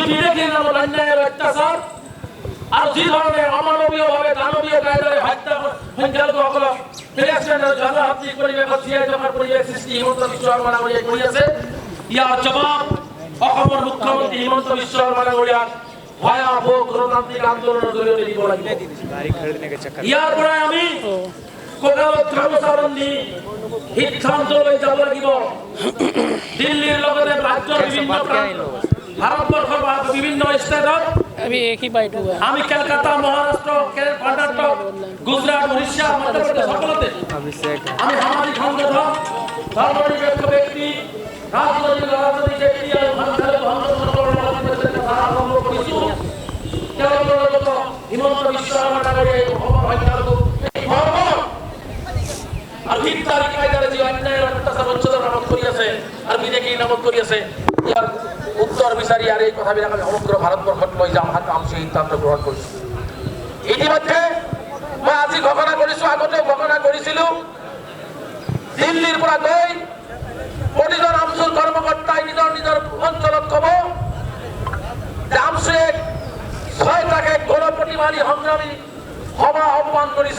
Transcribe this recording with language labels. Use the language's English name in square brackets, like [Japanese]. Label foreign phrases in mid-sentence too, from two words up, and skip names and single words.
[Assamese] বিদেশীৰ নামত অন্যায়ৰ অত্যাচাৰ আৰু যি ধৰণে অমানৱীয়ভাৱে দানৱীয় কায়দাৰে হত্যা সংখ্যালঘুসকলক জনহাত্ৰিক পৰিৱেশত জীয়াই থকাৰ পৰিৱেশ সৃষ্টি হিমন্ত বিশ্ব শৰ্মা ডাঙৰীয়াই কৰি আছে, ইয়াৰ জবাব অসমৰ মুখ্যমন্ত্ৰী হিমন্ত বিশ্ব শৰ্মা ডাঙৰীয়াক ভয়াৱহ গণতান্ত্ৰিক আন্দোলনৰ জৰিয়তে দিব লাগিব। ইয়াৰ পৰাই আমি কঁকালত গামোচা বান্ধি সিদ্ধান্ত লৈ যাব লাগিব। দিল্লীৰ লগতে ৰাজ্যৰ বিভিন্ন ভাৰতবৰ্ষৰ বিভিন্ন ষ্টেটত [Hindi] अभी एक ही बाइट हुआ है। [Assamese] আমি কলকাতা, মহারাষ্ট্র, কর্ণাটক, গুজরাট, উড়িষ্যা, মধ্যপ্রদেশ সকলতে আমি সামাজিক সংগঠন, ধর্মনিরপেক্ষ ব্যক্তি, রাজনৈতিক ব্যক্তি আর হিমন্ত বিশ্ব শর্মা ডাঙৰীয়াই আর হিংসার কায়দারে যে অন্যায়ের অত্যাচার উচ্চতার নামত কৰি আছে আর বিদেশী নামত কৰি আছে, ইয়াৰ উত্তৰ বিচাৰি আৰু এই কথাবিলাক আমি সমগ্ৰ ভাৰতবৰ্ষত লৈ যাম। আমি সেই সিদ্ধান্ত গ্ৰহণ কৰিছোঁ। ইতিমধ্যে মই আজি ঘোষণা কৰিছোঁ, আগতেও ঘোষণা কৰিছিলোঁ, দিল্লীৰ পৰা গৈ প্ৰতিজন আমচুৰ কৰ্মকৰ্তাই নিজৰ নিজৰ অঞ্চলত ক'ব যে আমচুৱে 6টাকে গণপ্ৰতিবাদী সংগ্ৰামী সভা আহ্বান কৰিছে।